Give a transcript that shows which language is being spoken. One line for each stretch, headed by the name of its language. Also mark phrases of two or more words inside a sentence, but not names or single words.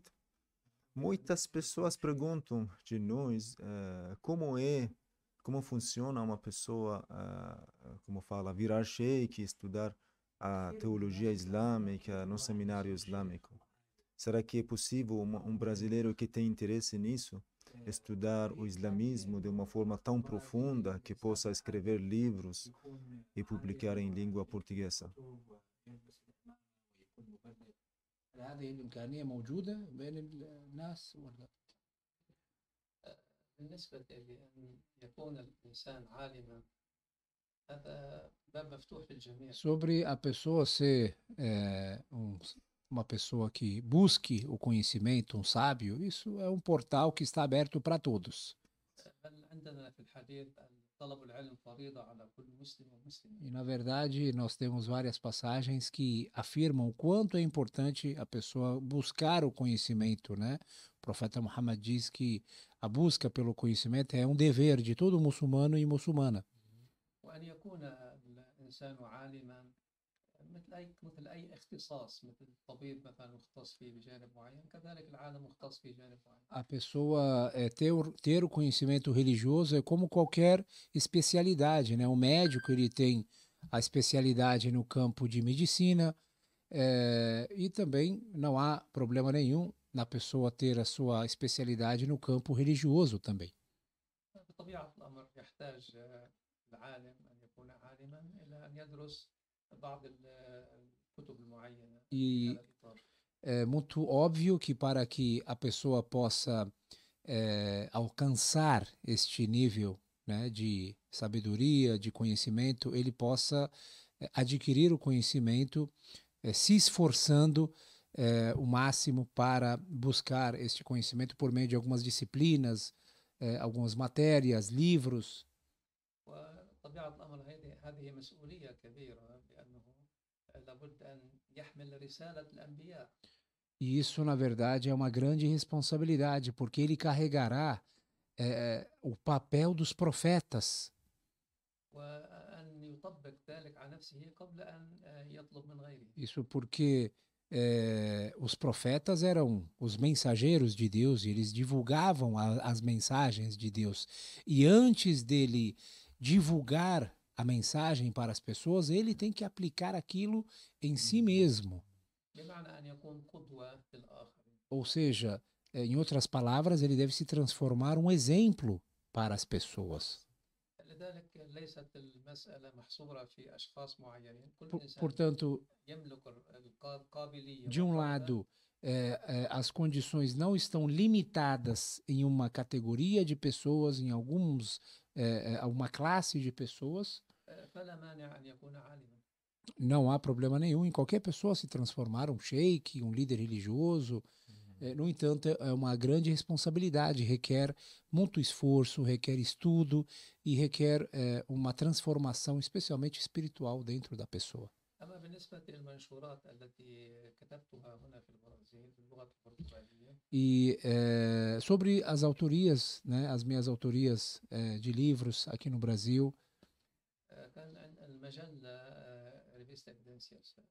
Portuguese: Muitas pessoas perguntam de nós como funciona uma pessoa, como fala, virar sheikh, estudar a teologia islâmica no seminário islâmico. Será que é possível um brasileiro que tem interesse nisso estudar o islamismo de uma forma tão profunda que possa escrever livros e publicar em língua portuguesa?
Arabic: هذه الإمكانية موجودة بين الناس ولا؟ بالنسبة لأن يكون الإنسان عالما هذا باب مفتوح للجميع.
Portuguese: Sobre a pessoa ser uma pessoa que busque o conhecimento, um sábio, isso é um portal que está aberto para todos.
Arabic: بل عندنا في الحديث طلب العلم فريضة على كل مسلم ومسلم.
Portuguese: E, na verdade, nós temos várias passagens que afirmam o quanto é importante a pessoa buscar o conhecimento, né? O profeta Muhammad diz que a busca pelo conhecimento é um dever de todo muçulmano e muçulmana.
Arabic: وأن يكون الإنسان عالما مثل أي اختصاص، مثل الطبيب مثلا مختص فيه بجانب معين، كذلك العالم مختص في جانب معين.
Portuguese: A pessoa ter o conhecimento religioso é como qualquer especialidade, né? O médico, ele tem a especialidade no campo de medicina, e também não há problema nenhum na pessoa ter a sua especialidade no campo religioso também.
Arabic: بطبيعة الأمر يحتاج العالم أن يكون عالما إلى أن يدرس بعض الكتب المعينة في هذا الإطار.
Portuguese: É muito óbvio que para que a pessoa possa alcançar este nível, né, de sabedoria, de conhecimento, ele possa adquirir o conhecimento se esforçando o máximo para buscar este conhecimento por meio de algumas disciplinas, algumas matérias, livros.
Arabic: طبيعة الأمر هذه مسؤولية كبيرة، لأنه لابد أن يحمل رسالة الأنبياء.
Portuguese: E isso, na verdade, é uma grande responsabilidade, porque ele carregará o papel dos profetas.
Arabic: وأن يطبق ذلك على نفسه قبل أن يطلب من غيره.
Portuguese: Isso porque os profetas eram os mensageiros de Deus e eles divulgavam as mensagens de Deus. E antes dele divulgar a mensagem para as pessoas, ele tem que aplicar aquilo em si mesmo.
Arabic: بمعنى أن يكون قدوة للآخرين.
Portuguese: Ou seja, em outras palavras, ele deve se transformar um exemplo para as pessoas.
Arabic: لذلك ليست المسألة محصورة في أشخاص معينين. كل إنسان
Portuguese: Portanto,
Arabic: يملك القابلية.
Portuguese: de um lado, as condições não estão limitadas em uma categoria de pessoas, em uma classe de pessoas.
Arabic: فلا مانع أن يكون عالما.
Portuguese: Não há problema nenhum em qualquer pessoa se transformar um sheik, um líder religioso. No entanto, é uma grande responsabilidade, requer muito esforço, requer estudo e requer uma transformação, especialmente espiritual, dentro da pessoa.
Arabic: أما بالنسبة للمنشورات التي كتبتها هنا في البرازيل باللغة البرتغالية.
Portuguese: E sobre as autorias, né, as minhas autorias de livros aqui no Brasil,
Arabic: كان المجلة ريفيستا إيفيدنسياس.